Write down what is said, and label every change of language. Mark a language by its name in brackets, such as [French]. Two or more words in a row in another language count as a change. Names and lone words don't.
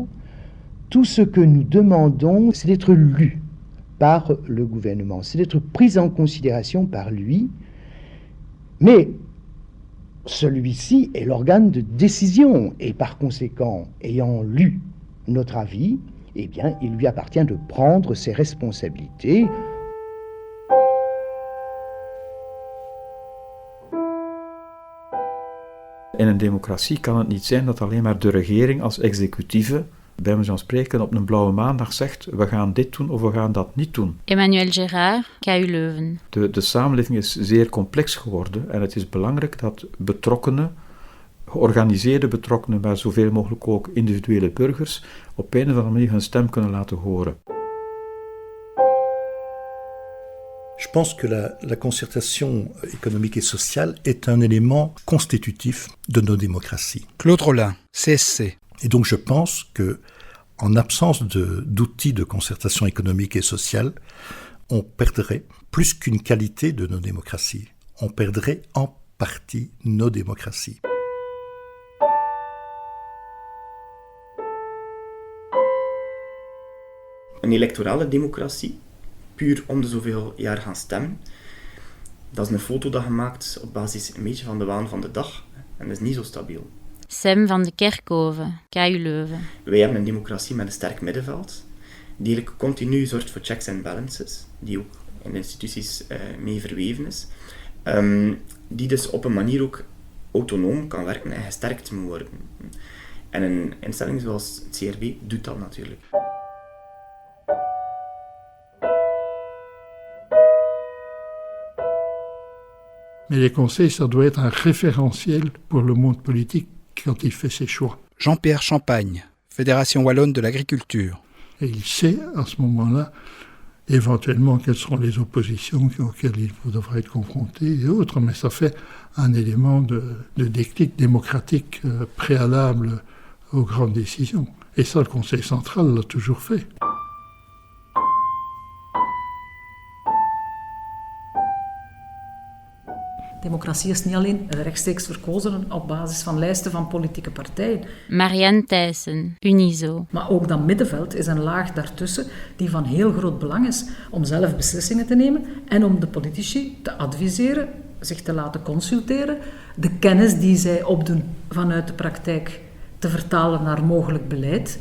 [French] Tout ce que nous demandons, c'est d'être lu par le gouvernement, c'est d'être pris en considération par lui, mais celui-ci est l'organe de décision et par conséquent, ayant lu notre avis, eh bien, il lui appartient de prendre ses responsabilités. [Dutch] In een democratie kan het niet zijn dat alleen maar de regering als executieve bij wijze van spreken op een blauwe maandag zegt we gaan dit doen of we gaan dat niet doen. Emmanuel Gérard, KU Leuven. De samenleving is zeer complex geworden en het is belangrijk dat betrokkenen, georganiseerde betrokkenen, maar zoveel mogelijk ook individuele burgers, op een of andere manier hun stem kunnen laten horen. [French] Je pense que la concertation économique et sociale est un élément constitutif de nos démocraties. Claude Rollin, CSC. Et donc je pense que, en absence d'outils de concertation économique et sociale, on perdrait plus qu'une qualité de nos démocraties. On perdrait en partie nos démocraties. [Dutch] Een electorale democratie, puur om de zoveel jaar gaan stemmen, dat is een foto dat je maakt op basis een beetje van de waan van de dag. En dat is niet zo stabiel. Sem van de Kerkhoven, KU Leuven. Wij hebben een democratie met een sterk middenveld, die eigenlijk continu zorgt voor checks en balances, die ook in de instituties mee verweven is, die dus op een manier ook autonoom kan werken en gesterkt moet worden. En een instelling zoals het CRB doet dat natuurlijk. [French] Mais les conseils, ça doit être un référentiel pour le monde politique quand il fait ses choix. Jean-Pierre Champagne, Fédération Wallonne de l'Agriculture. Et il sait, à ce moment-là, éventuellement quelles seront les oppositions auxquelles il devra être confronté et autres, mais ça fait un élément de déclic démocratique préalable aux grandes décisions. Et ça, le Conseil central l'a toujours fait. [Dutch] Democratie is niet alleen rechtstreeks verkozen op basis van lijsten van politieke partijen. Marianne Thijssen, Unizo. Maar ook dat middenveld is een laag daartussen die van heel groot belang is om zelf beslissingen te nemen en om de politici te adviseren, zich te laten consulteren, de kennis die zij opdoen vanuit de praktijk te vertalen naar mogelijk beleid.